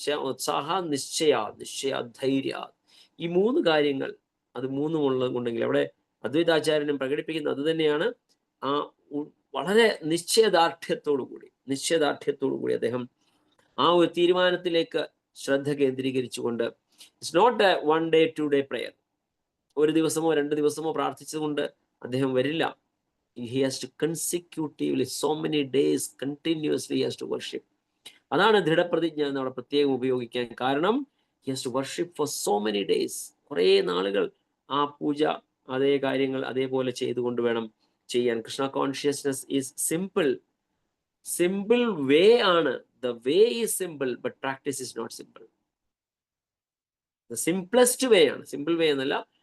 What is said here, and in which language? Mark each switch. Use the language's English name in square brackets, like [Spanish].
[Malayalam] ഉത്സാഹ, നിശ്ചയ, ധൈര്യ. ഈ 3 കാര്യങ്ങൾ, അത് 3 ഉണ്ടെങ്കിൽ അവിടെ അദ്വൈതാചാര്യനും പ്രകടിപ്പിക്കുന്നത് അത് തന്നെയാണ്. ആ വളരെ നിശ്ചയദാർഢ്യത്തോടു കൂടി അദ്ദേഹം ആ ഒരു തീരുമാനത്തിലേക്ക് ശ്രദ്ധ കേന്ദ്രീകരിച്ചുകൊണ്ട്, [English] It's not a 1 day 2 day prayer. [Malayalam] ഒരു ദിവസമോ 2 ദിവസമോ പ്രാർത്ഥിച്ചുകൊണ്ട് അദ്ദേഹം വരില്ല. [English] He has to consecutively so many days continuously he has to worship. [Malayalam] അതാണ് ദൃഢപ്രതിജ്ഞ എന്ന് അവിടെ പ്രത്യേകം ഉപയോഗിക്കാൻ കാരണം. [English] He has to worship for so many days. [Malayalam] കുറേ നാളുകൾ ആ പൂജ, അതേ കാര്യങ്ങൾ അതേപോലെ ചെയ്തുകൊണ്ട് വേണം ചെയ്യാൻ. [English] Krishna consciousness is simple way ആണ്. The way is simple, but practice is not simple. The simplest way ആണ്, simple way [Malayalam] എന്നല്ല.